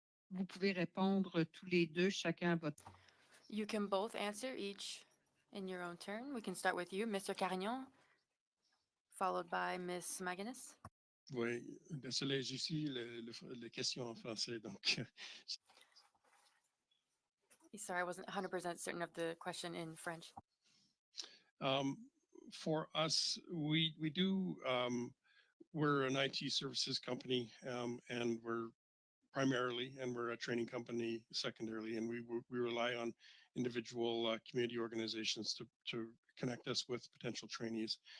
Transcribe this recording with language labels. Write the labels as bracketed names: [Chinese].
[French] Vous pouvez répondre tous les deux, chacun à votre. [English] You can both answer each in your own turn. We can start with you, Mr. Carignon, followed by Ms. Maginnis. [French] Oui, désolé, j'ai ici les questions en français, donc. [English] Sorry, I wasn't 100% certain of the question in French. For us, we do, we're an IT services company, and we're a training company secondarily, and we rely on individual community organizations to connect us with potential trainees.